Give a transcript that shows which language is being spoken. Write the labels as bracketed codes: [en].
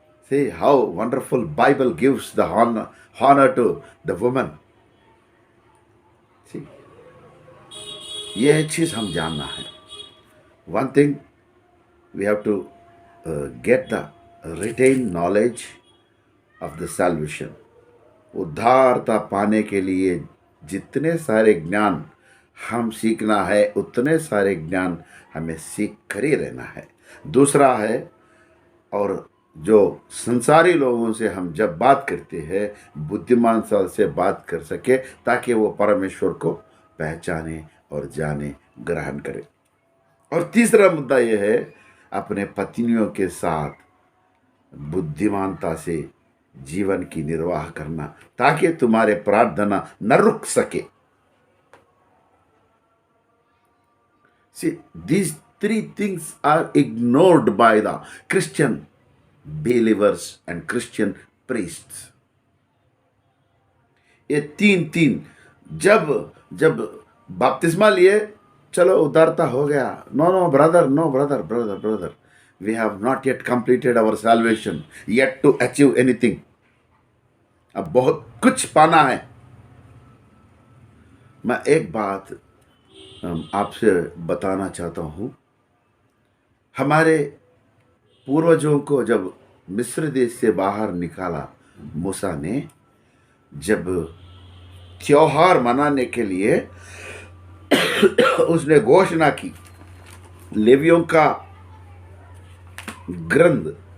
[en] See how wonderful Bible gives the honor to the woman. [hi] See, ये चीज हम जानना है। [en] One thing we have to get the retained knowledge of the salvation. [hi] उद्धारता पाने के लिए जितने सारे ज्ञान हम सीखना है, उतने सारे ज्ञान हमें सीख कर ही रहना है। दूसरा है, और जो संसारी लोगों से हम जब बात करते हैं, बुद्धिमान से बात कर सके, ताकि वो परमेश्वर को पहचाने और जाने, ग्रहण करे। और तीसरा मुद्दा यह है, अपने पत्नियों के साथ बुद्धिमानता से जीवन की निर्वाह करना, ताकि तुम्हारे प्रार्थना न रुक सके। [en] See, these three things are ignored by the Christian believers and Christian priests. [hi] ये तीन जब जब बपतिस्मा लिए, चलो उद्धारता हो गया। [en] No brother, we have not yet completed our salvation, yet to achieve anything. [hi] अब बहुत कुछ पाना है। मैं एक बात आपसे बताना चाहता हूं। हमारे पूर्वजों को जब मिस्र देश से बाहर निकाला मूसा ने, जब त्योहार मनाने के लिए उसने घोषणा की, लेवियों का ग्रंथ